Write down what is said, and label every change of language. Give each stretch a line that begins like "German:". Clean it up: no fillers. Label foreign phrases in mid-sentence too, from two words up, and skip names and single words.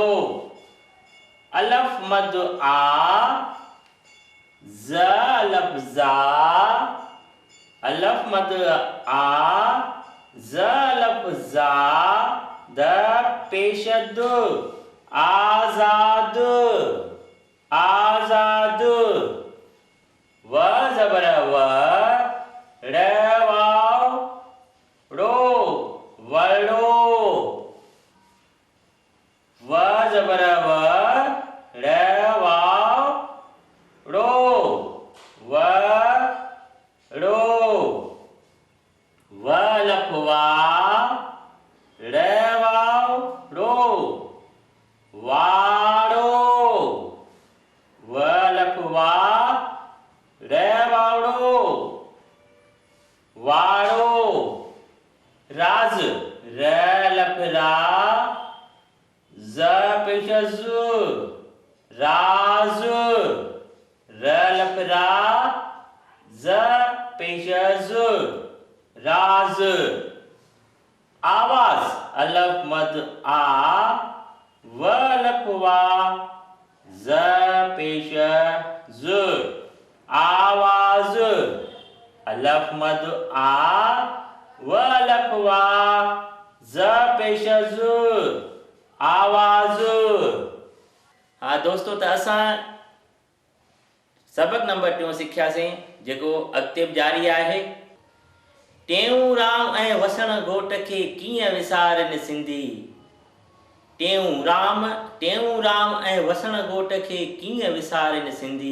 Sindhi: अलफ मद आ, ज़ अलफ ज़ा, अलफ मद आ, ज़ अलफ ज़ा, द पेश दु, आज़ाद, आज़ाद। व ज़बर व, र वाव रो, वड़ो। व ज़बर व, र वाव रो, वड़ो। व अलफ वा, र वाव रो, वाड़ो। व अलफ वा, र वावड़ो, वाड़ो। राज। र अलफ रा, ज़ पेश ज़, राज। र अलफ रा, ज़ पेश ज़, राज। आवाज। अलफ मद आ, व अलफ वा, ज़ पेश ज़, आवाज। अलफ मद आ, व अलफ वा, ज़ पेश ज़, आवाज। हा दोस्तों, त असां सबक नंबर 2 सिखियासीं, जेको अॻिते बि जारी आहे। टेऊंराम ऐं वसण घोट खे कीअं विसारनि सिंधी। टेऊंराम ऐं वसण घोट खे कीअं विसारनि सिंधी।